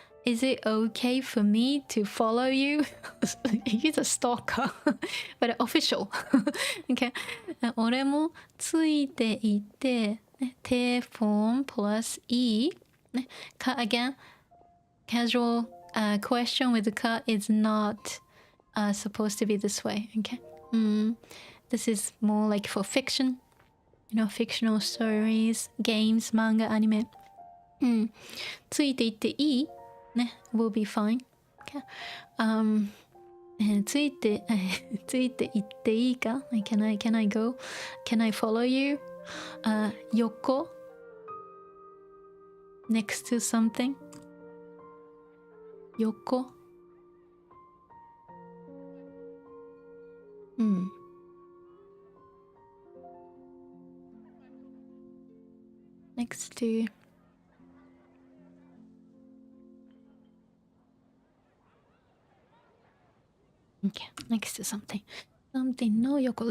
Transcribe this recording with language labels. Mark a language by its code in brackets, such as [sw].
[en] Is it okay for me to follow you? He's a stalker, but official. Okay. [ja] 俺もついていて、て form plus E. [en] Again, casual question with the ka is not supposed to be this way. Okay. This is more like for fiction. Fictional stories, games, manga, anime. [ja] ついていっていい [en] will be fine. Okay. [ja] ついていっていいか [en] can I go? Can I follow you? 横 next to something 横next to okay, next to something no yoko.